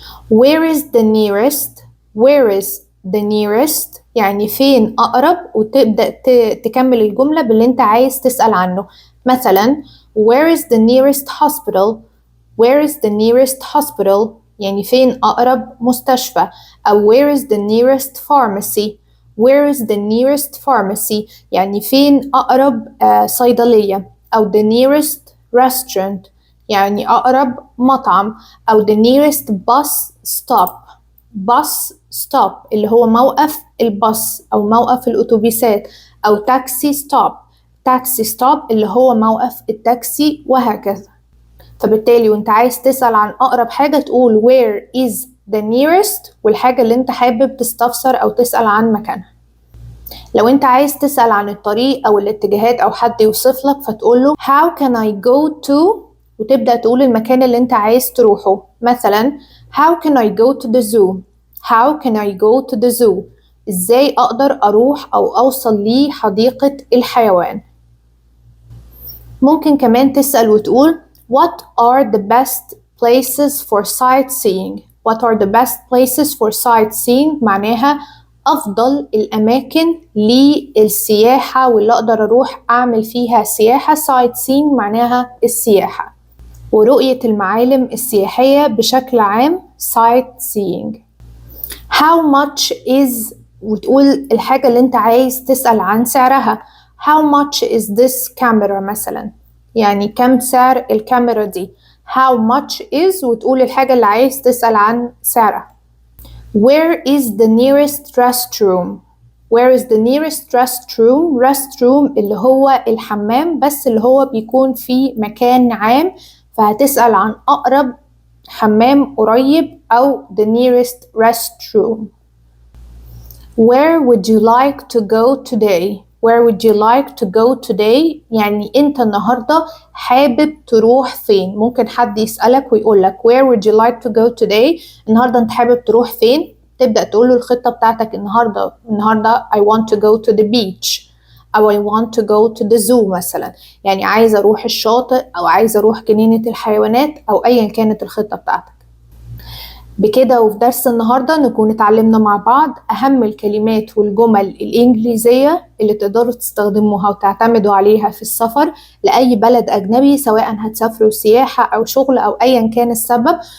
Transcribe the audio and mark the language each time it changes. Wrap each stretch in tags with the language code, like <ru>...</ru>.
<en>where is the nearest</en> <ar>where is the nearest يعني فين أقرب، وتبدأ تكمل الجملة باللي أنت عايز تسأل عنه. مثلا</ar> <en>where is the nearest hospital where is the nearest hospital</en> <ar>يعني فين أقرب مستشفى. أو</ar> <en>where is the nearest pharmacy where is the nearest pharmacy</en> <ar>يعني فين أقرب صيدلية. أو</ar> <en>the nearest restaurant</en> <ar>يعني أقرب مطعم. أو</ar> <en>the nearest bus stop bus stop</en> <ar>اللي هو موقف الباص أو موقف الأتوبيسات. أو</ar> <en>taxi stop taxi stop</en> <ar>اللي هو موقف التاكسي وهكذا. فبالتالي وانت عايز تسأل عن أقرب حاجة تقول</ar> <en>where is the nearest</en> <ar>والحاجة اللي انت حابب تستفسر أو تسأل عن مكانها. لو انت عايز تسأل عن الطريق أو الاتجاهات أو حد يوصف لك فتقوله</ar> <en>how can I go to</en> <ar>وتبدأ تقول المكان اللي انت عايز تروحه. مثلا</ar> <en>how can I go to the zoo. how can I go to the zoo.</en> <ar>ازاي أقدر أروح أو أوصل لحديقة الحيوان. ممكن كمان تسأل وتقول</ar> <en>what are the best places for sightseeing. what are the best places for sightseeing</en> <ar>معناها أفضل الأماكن للسياحة واللي أقدر أروح أعمل فيها سياحة. sightseeing معناها السياحة ورؤية المعالم السياحية بشكل عام sightseeing.</ar> <en>how much is</en> <ar>وتقول الحاجة اللي انت عايز تسأل عن سعرها.</ar> <en>how much is this camera</en> <ar>مثلا يعني كم سعر الكاميرا دي.</ar> <en>how much is</en> <ar>وتقول الحاجة اللي عايز تسأل عن سعرها.</ar> <en>where is the nearest restroom. where is the nearest restroom.</en> <ar>restroom اللي هو الحمام بس اللي هو بيكون في مكان عام فهتسأل عن أقرب حمام قريب أو</ar> <en>the nearest restroom. where would you like to go today. where would you like to go today</en> <ar>يعني انت النهاردة حابب تروح فين. ممكن حد يسألك ويقولك</ar> <en>where would you like to go today.</en> <ar>النهاردة انت حابب تروح فين. تبدأ تقوله الخطة بتاعتك النهاردة</ar> <en>I want to go to the beach</en> <ar>أو</ar> <en>I want to go to the zoo</en> <ar>مثلا يعني عايزة أروح الشاطئ أو عايزة أروح جنينة الحيوانات أو أيا كانت الخطة بتاعتك. بكده وفي درس النهاردة نكون اتعلمنا مع بعض أهم الكلمات والجمل الإنجليزية اللي تقدروا تستخدموها وتعتمدوا عليها في السفر لأي بلد أجنبي سواء هتسافروا سياحة أو شغل أو أيا كان السبب.</ar>